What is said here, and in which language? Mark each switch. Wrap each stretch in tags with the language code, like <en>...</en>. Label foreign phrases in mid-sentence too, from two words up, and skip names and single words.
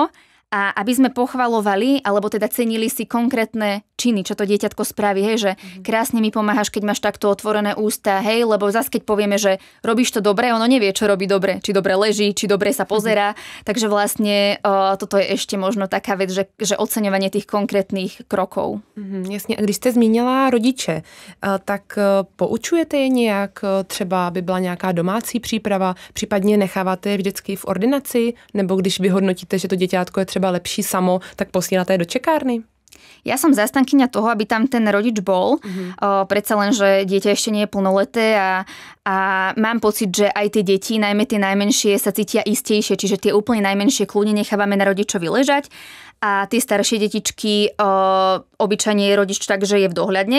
<sk>A aby sme pochvalovali, alebo teda cenili si konkrétne činy, čo to dieťatko spraví, hej, že krásne mi pomáhaš, keď máš takto otvorené ústa, hej, lebo zase keď povieme, že robíš to dobre, ono nevie, čo robí dobre, či dobre leží, či dobre sa pozerá, takže vlastne toto je ešte možno taká vec, že oceňovanie tých konkrétnych krokov.</sk> <cs>Jasně, a když jste zmínila rodiče, tak poučujete je nějak, třeba aby byla nějaká domácí příprava, případně necháváte je vždycky v ordinaci, nebo když vyhodnotíte, že to děťátko je třeba lepší samo, tak posíláte je do čekárny?</cs> <sk>Ja som zastankyňa toho, aby tam ten rodič bol. Predsa len, že dieťa ešte nie je plnoleté a mám pocit, že aj tie deti, najmä tie najmenšie, sa cítia istejšie, čiže tie úplne najmenšie kľudne nechávame na rodičovi ležať a tie staršie detičky obyčajne je rodič tak, že je v dohľadne.</sk>